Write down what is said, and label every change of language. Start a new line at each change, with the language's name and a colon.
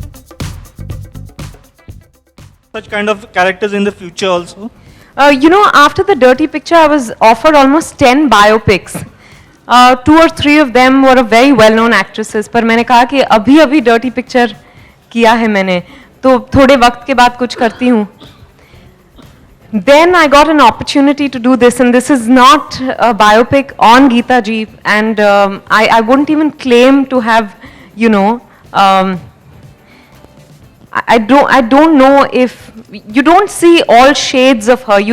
English: such kind of characters in the future also? You know, after the Dirty Picture, I was offered almost 10 biopics. 2 or 3 of them were of very well-known actresses.
Hindi: पर मैंने कहा कि अभी Dirty Picture किया है मैंने, तो थोड़े वक्त के बाद कुछ करती हूँ.
English: Then I got an opportunity to do this, and this is not a biopic on Geeta Ji, and I wouldn't even claim to have, you know, I don't know if you don't see all shades of her.